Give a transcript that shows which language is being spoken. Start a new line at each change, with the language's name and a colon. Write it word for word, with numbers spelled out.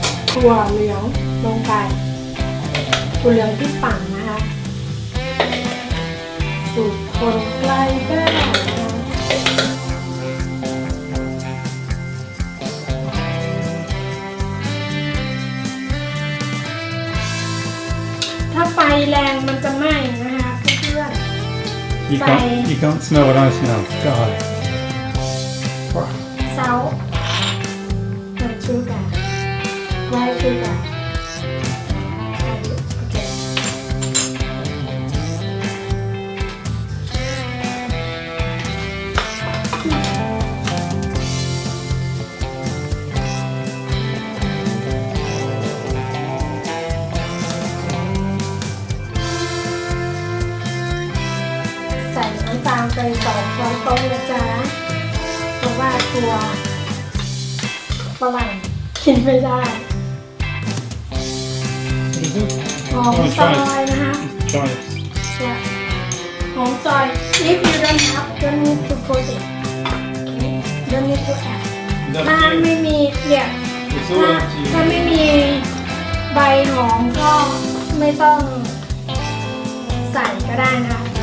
Thai: ถั่วเหลืองลงไปถั่วเหลืองที่ปั่นนะคะสูตรคนไกลบ้านถ้าไฟแรงมันจะไหม้นะคะเพื่อน
English: You can't, you can't smell what I smell. God. Salt and sugar. Why should I? Okay.
Thai: Mm. ใส่น้ำตาลไปสองช้อนโต๊ะนะจ๊ะเพราะว่าตัวฝรั่งกินไม่ได้หอมซอยนะคะ
English: Try it. Yeah. หอมซอย If you don't have, don't need to put it. Okay. Don't need to add.
Thai: ถ้าไม่มีเนี่ย
English: It's
Thai: ถ้า
English: all up to you.
Thai: ถ้าไม่มีใบหอมก็ไม่ต้องใส่ก็ได้นะคะ